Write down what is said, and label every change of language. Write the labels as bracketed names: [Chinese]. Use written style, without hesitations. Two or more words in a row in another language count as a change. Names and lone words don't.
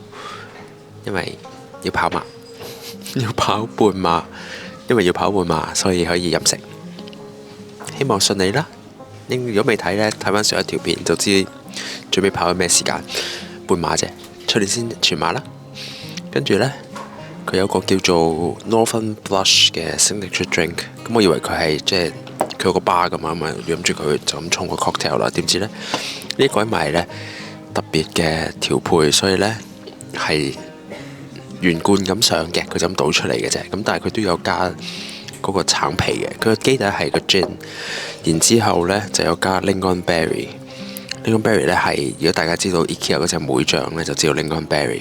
[Cantonese] 因為要跑馬，要跑半馬，因為要跑半馬，所以可以飲食。希望順利啦。如果未睇呢，睇翻上一條片就知準備跑緊咩時間。半馬啫，出年先全馬啦。跟住呢，佢有個叫做 Northern Blush 嘅 [English] signature drink， [Cantonese] 咁我以為佢係即係佢有個 bar 咁啊，諗住佢就咁沖個 cocktail 啦。點知呢，呢個係呢特別嘅調配，所以呢係圓罐咁上嘅，佢就咁倒出嚟嘅啫。咁但係佢都有加嗰個橙皮嘅，佢個基底係個 gin， 然之後呢就有加 lingonberry。lingonberry 呢係如果大家知道 IKEA 嗰隻梅醬呢，就知道 lingonberry。